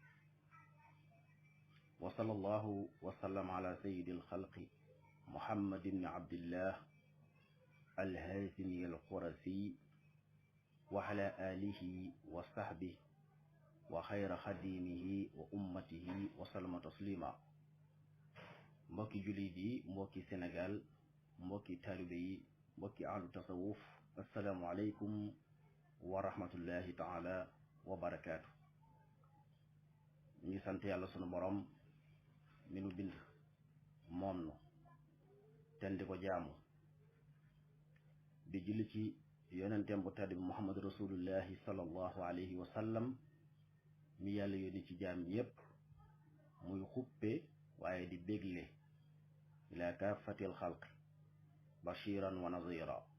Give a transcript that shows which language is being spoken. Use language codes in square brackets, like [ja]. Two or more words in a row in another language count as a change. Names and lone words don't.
[ar] وصلى الله وسلم على سيد الخلق محمد بن عبد الله الهاشمي القرشي وعلى آله وصحبه وخير خديمه وأمته وسلم تسليما [wo] mbokki jullit yi mbokki Sénégal mbokki taalibe yi mbokki ahlu tasawuf [ar] السلام عليكم ورحمة الله تعالى وبركاته. [wo] ñu ngi sant yàlla sunu borom mi nu bind moom nu ten di ko jaamu di julli ci yonenteem bu tedd bi Muhammad [ar] رسول الله صلى الله عليه وسلم [wo] mi yàlla yónni ci jaam yépp muy xuppe waaye di bégle [ar] إلى كافة الخلق بشيرا ونذيرا